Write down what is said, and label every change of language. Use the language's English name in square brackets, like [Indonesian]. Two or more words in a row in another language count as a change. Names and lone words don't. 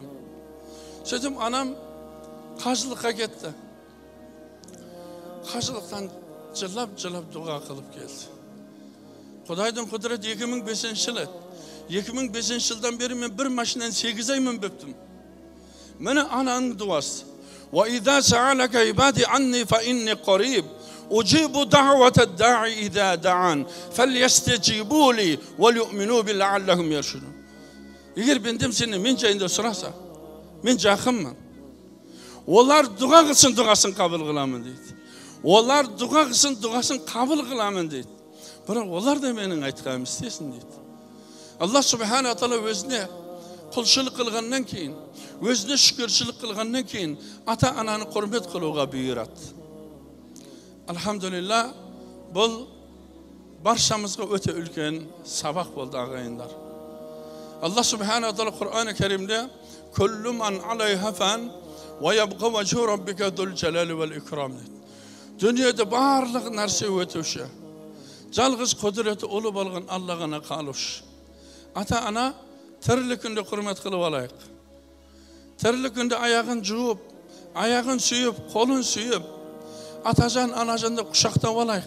[Kazakh] Сөйтіп, анам қажылыққа кетті. Қажылықтан жылап дұға қылып келді. Құдайдың құдіреті 2005 жылы. 2005 жылдан бері мен бір машинаны 8 ай мінбептім. Мені ананың дуасы. [Arabic] وَإِذَا سَعَلَكَ عِبَادِي عَنِّي فَإِنِّي قَرِيبٌ أُجِيبُ دَعْوَةَ الدَّاعِ إِذَا دَعَانِ فَلْيَسْتَجِيبُوا لِي وَلْيُؤْمِنُوا بِي لَعَلَّهُمْ يَرْشُدُونَ. [Kazakh] Егер бендем сені мен жайында сұраса, мен жақынмын. Олар дұға қылсын, дұғасын қабыл қыламын дейді. Олар дұға қылсын, дұғасын қабыл қыламын дейді. Бірақ олар да менің айтқаным істесін дейді. Алла [Arabic] سبحانه وتعالى [Kazakh] өзіне құлшылық қылғаннан кейін, өзіне шүкіршілік қылғаннан кейін ата-ананы құрмет қылуға бұйырады. Алхамдулилла, бұл баршамызға өте үлкен сабақ болды ағайындар. Алла [Arabic] سبحانه وتعالى [Kazakh] Құр'ан-ы Кәрімде [Arabic] «كل من عليها فان ويبقى وجه ربك ذو الجلال والإكرام» [Kazakh] дейді. Дүниеде барлық нәрсе өтуші. Жалғыз құдіреті ұлы болған Алла ғана қалушы. Ата-ана тірлік күнде құрмет қылып алайық. Тірлік күнде аяғын жуып, аяғын сүйіп, қолын сүйіп, атажан, анажанды құшақтап алайық.